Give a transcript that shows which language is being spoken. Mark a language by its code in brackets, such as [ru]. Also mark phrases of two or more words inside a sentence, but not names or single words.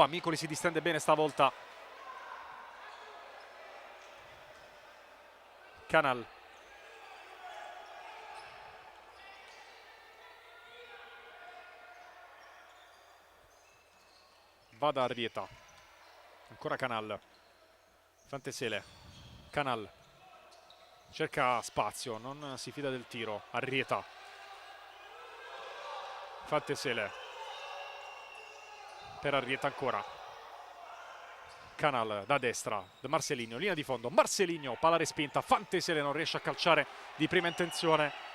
[it] Micoli si distende bene stavolta. Canal. Va da Arrieta. Ancora Canal. Fantesele. Canal. Cerca spazio, non si fida del tiro. Arrieta. Fantesele. Per Arrieta ancora. Canal da destra. Marcelino, linea di fondo. Marcelino, palla respinta. Fantesele non riesce a calciare di prima intenzione.